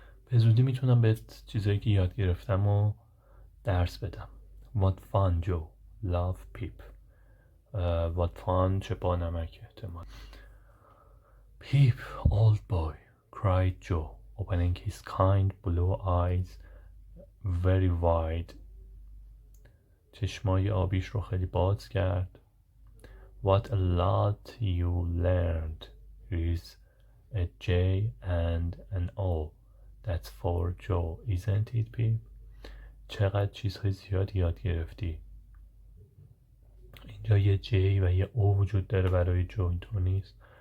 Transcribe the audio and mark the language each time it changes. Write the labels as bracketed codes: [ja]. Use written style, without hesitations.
[fa] به زودی میتونم بهت چیزایی که یاد گرفتم و درس بدم. [en] What fun Joe. Love Pip. What fun [fa] چه با نمک احتمال. [en] Pip, old boy, cried Joe, opening his kind blue eyes very wide. [fa] چشمای آبیش رو خیلی باز کرد. [en] What a lot you learned. Here's a J and an O. That's for Joe, isn't it, Pip? [fa] چقدر چیزهای زیاد یاد گرفتی. اینجا یه J و یه O وجود داره برای جو، اینطور نیست.